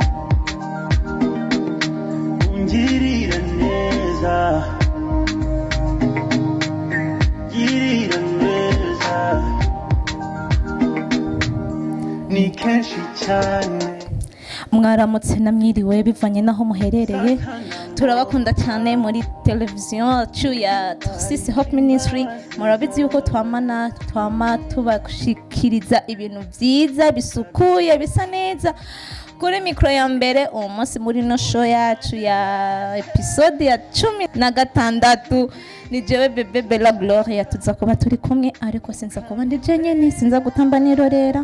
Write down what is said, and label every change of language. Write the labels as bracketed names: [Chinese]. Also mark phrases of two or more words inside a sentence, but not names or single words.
[Rundi] ungirira neza, girira neza, ni kenshi cyane. Mwaramutse namwiriwe bivanye naho muherereye, turabakunda cyane muri televiziyo yacu ya Tarsis Hope Ministry. Murabizi yuko twama tubashikiriza ibintu byiza bisukuye bisa neza. Kuri mikro ya mbere uwo munsi muri no show yacu ya episode ya 16 ni jewe Bebe Bella Gloria tuza kuba turi kumwe, ariko sinza kuba ndi jenyene, sinza gutamba nirorera.